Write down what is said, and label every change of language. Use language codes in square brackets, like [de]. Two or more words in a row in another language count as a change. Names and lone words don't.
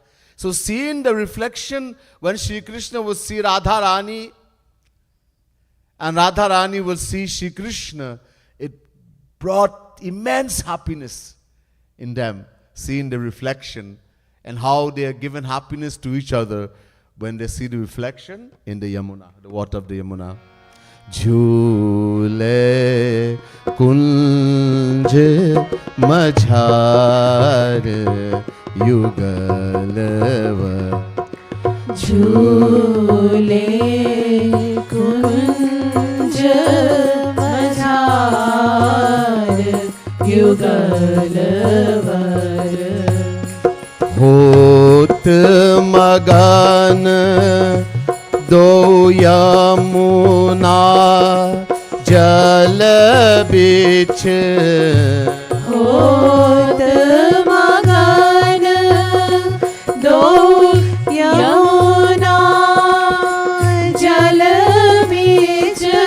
[en] So seeing the reflection when Shri Krishna will see Radha Rani and Radha Rani will see Shri Krishna, it brought immense happiness in them, seeing the reflection and how they are given happiness to each other when they see the reflection in the Yamuna, the water of the Yamuna. [bra] झूले कुंज मझार युगलवर झूले कुंज मझार युगलवर होत मगन दो यमुना जल बिच होत मगन दो यमुना जल बीच